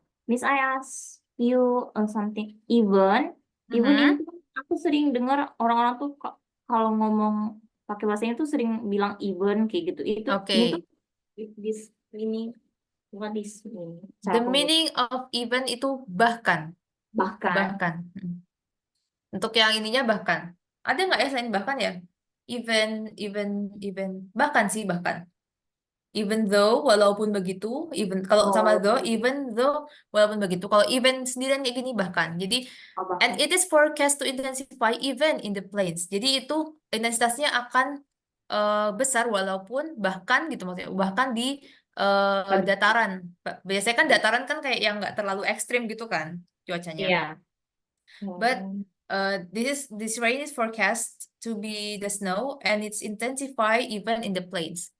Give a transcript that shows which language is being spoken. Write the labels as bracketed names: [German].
[English] Miss, I ask you something. [Indonesian] Even ini aku sering dengar orang-orang tuh kalau ngomong pakai bahasanya tuh sering bilang even kayak gitu. Ini tuh [English] this meaning, what is meaning? The meaning of even [Indonesian] itu bahkan. Bahkan. Untuk yang ininya bahkan. Ada nggak ya selain bahkan ya? Even. Bahkan sih, bahkan. [English] Even though, [Indonesian] walaupun begitu. Kalau sama though, [English] even though, [Indonesian] walaupun begitu. Kalau even sendirian kayak gini bahkan. [English] Jadi, and it is forecast to intensify even in the plains. [Indonesian] Jadi itu intensitasnya akan besar walaupun bahkan gitu maksudnya. Bahkan di dataran. Biasanya kan dataran kan kayak yang nggak terlalu ekstrim gitu kan cuacanya. Iya. [English] But this rain is forecast to be the snow and it's intensify even in the plains.